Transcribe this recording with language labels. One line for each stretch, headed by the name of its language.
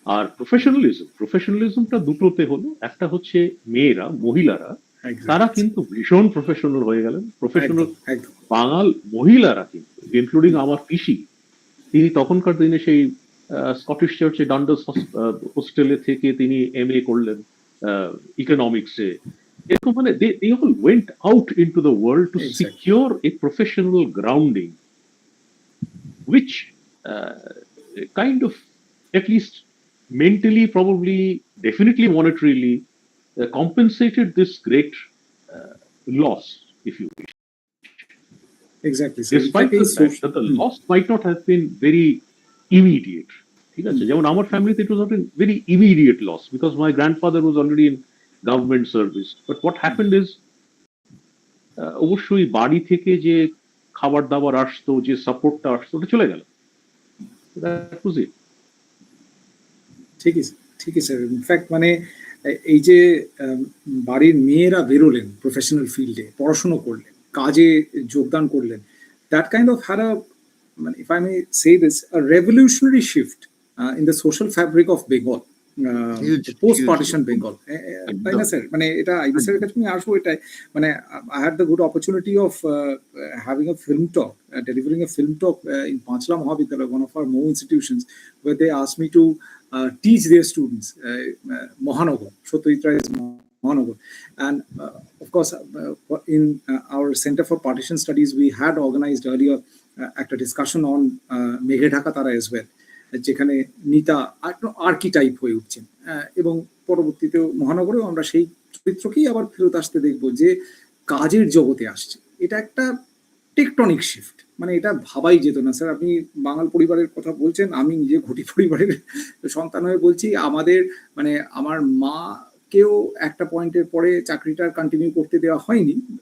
Bangla: আর প্রফেশনালিজমটা দুটোতে হলো, একটা হচ্ছে মেয়েরা মহিলারা তারা কিন্তু ভীষণ প্রফেশনাল হয়ে গেলেন, প্রফেশনাল বাঙাল মহিলারা কিন্তু ইনক্লুডিং আমার পিসি, তিনি তখনকার দিনে সেই স্কটিশ চার্চে ডান্ডাস হোস্টেলে থেকে তিনি MA করলেন ইকোনমিক্সে। এরকম মানে
English: they all went out into the world to secure a professional grounding which kind of at least mentally, probably definitely monetarily compensated this great loss, if you wish. Exactly. Despite the fact that the loss might not have been very immediate.
Bangla: ঠিক আছে, যেমন আমার ফ্যামিলিতে
English: it was not a very immediate loss because my grandfather was already in government service. But what happened is
Bangla: অবশ্যই বাড়ি থেকে যে খাবার দাবার আসতো, যে সাপোর্টটা আসতো, ওটা চলে গেল।
English: That was it.
Bangla: ঠিকই স্যার। ইনফ্যাক্ট মানে এই যে বাড়ির মেয়েরা বেরোলেন প্রফেশনাল ফিল্ডে, পড়াশুনো করলেন, কাজে যোগদান করলেন,
English: that kind of had a মানে if I may say this a revolutionary shift in the social fabric of Bengal, post partition Bengal,
Bangla: তাই না স্যার? মানে এটা আইবি স্যারের কাছে আমি আসবো এটাই, মানে
English: I had the good opportunity of having a film talk, delivering a film talk in Panchla Mahavidyalaya, one of our more institutions, where they asked me to teach their students Mahanagar, Satyajit Ray's Mahanagar. And of course, in our Center for Partition Studies, we had organized earlier a discussion on Meghe Dhaka Tara as well,
Bangla: যেখানে নিতা archetype হয়ে উঠছেন, এবং পরবর্তীতে মহানগরেও আমরা সেই চরিত্রকেই আবার ফেরত আসতে দেখবো যে কাজের জগতে আসছে। এটা একটা টেকটনিক শিফট, মানে এটা ভাবাই যেত না স্যার। আপনি বাঙাল পরিবারের কথা বলছেন, আমি নিজে ঘটি পরিবারের সন্তান হয়ে বলছি, আমাদের মানে আমার মাকেও একটা পয়েন্টের পরে চাকরিটা কন্টিনিউ করতে দেওয়া হয়নি।